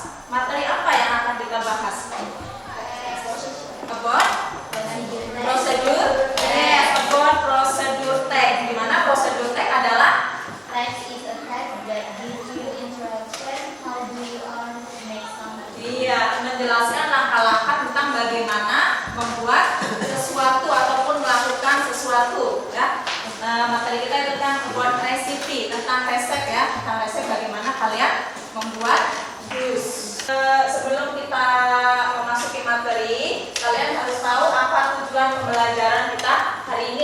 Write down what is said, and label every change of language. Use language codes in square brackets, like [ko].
[id] Materi apa yang akan kita bahas? [en] About prosedur? Yes, about [id] prosedur tag. Di mana prosedur tag adalah [en] Text is a text that gives you instruction how do you want to make something. [id] menjelaskan langkah-langkah tentang bagaimana membuat sesuatu ataupun melakukan sesuatu ya. Materi kita itu tentang [en] about recipe, [id] tentang resep ya, tentang resep bagaimana kalian membuat jus. Sebelum kita memasuki materi, kalian harus tahu apa tujuan pembelajaran kita hari ini